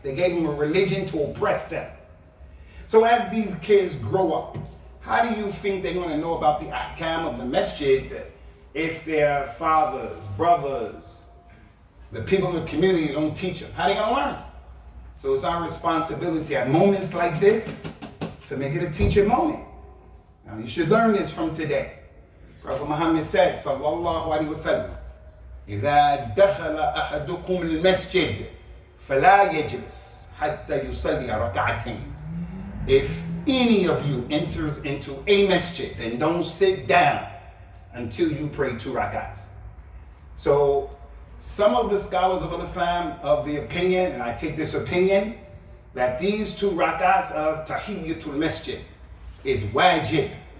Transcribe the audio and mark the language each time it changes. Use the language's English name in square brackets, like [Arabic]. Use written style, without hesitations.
[English] They gave them a religion to oppress them. So as these kids grow up, how do you think they're going to know about the ahkam of the masjid if their fathers, brothers, the people in the community don't teach them? How are they going to learn? So it's our responsibility at moments like this to make it a teaching moment. Now you should learn this from today. Prophet Muhammad said, [Arabic] sallallahu alaihi wasallam, إذا دخل أحدكم المسجد فلا يجلس حتى يصلي ركعتين. [English] If any of you enters into a masjid, then don't sit down until you pray 2 rakats. So some of the scholars of Islam of the opinion, and I take this opinion, that these 2 rakats of tahiyyatul masjid is wajib.